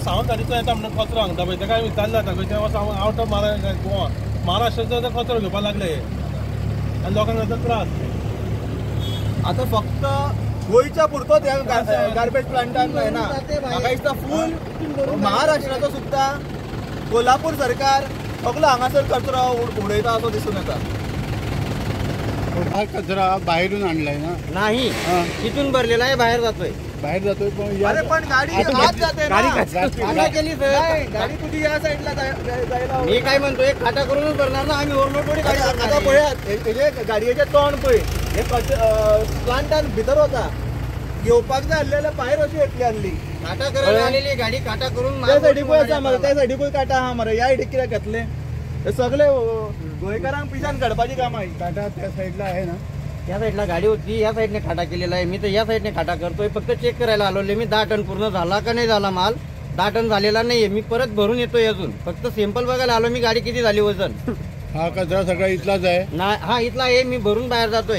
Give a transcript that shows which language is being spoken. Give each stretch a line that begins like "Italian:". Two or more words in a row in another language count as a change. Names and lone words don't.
Konkani: सावंतवाडीचो येता म्हणून कचरो हांगता पळय तेका विचारलें जाता गोंयच्या
English: out of Goa
Konkani: महाराष्ट्राचो कचरो घेवपाक लागले आनी लोकांक जाता त्रास आता फक्त गोंयच्या पुरतोच ह्या गार्बेज प्लांटान जायना म्हाका दिसता फूल महाराष्ट्राचो सुद्दां कोल्हापूर सरकार सगळो हांगासर कचरो उडयता असो दिसून येता
Marathi: हा कचरा बाहेरून आणलाय ना नाही इथून भरलेला आहे बाहेर जातोय पण अरे पण गाडी आत जाते ना खाटा केली सर गाडी तुझी या साईडला जायला मी काय म्हणतो एक खाटा करूनच भरणार ना आम्ही ओव्हरलोड थोडी गाडी
Konkani: आता पळयात हेजे गाडयेचे तोंड पळय हे प्लांटान भितर होता घेवपाक जाय आसलेले भायर अशी येतली आसली
Marathi: खाटा करायला आलेली गाडी खाटा करून
Konkani: त्या सायडी पळय आसा मरे त्या सायडी पळय
Marathi: काटा आहा
Konkani: मरे या इडीक कित्याक घेतले हे सगळे गोंयकारांक पिशान काडपाची कामां ही
Marathi: काटा त्या साईडला आहे ना या साईडला गाडी होती या साईडने खाटा केलेला आहे मी तर या साईडने खाटा करतोय फक्त चेक करायला आलोले मी 10 टन पूर्ण झाला का नाही झाला माल 10 टन झालेला नाहीये मी परत भरून येतोय अजून फक्त सॅम्पल बघायला आलो मी गाडी किती झाली वजन हा कचरा सगळा इथलाच आहे ना हा इथला आहे मी भरून बाहेर जातोय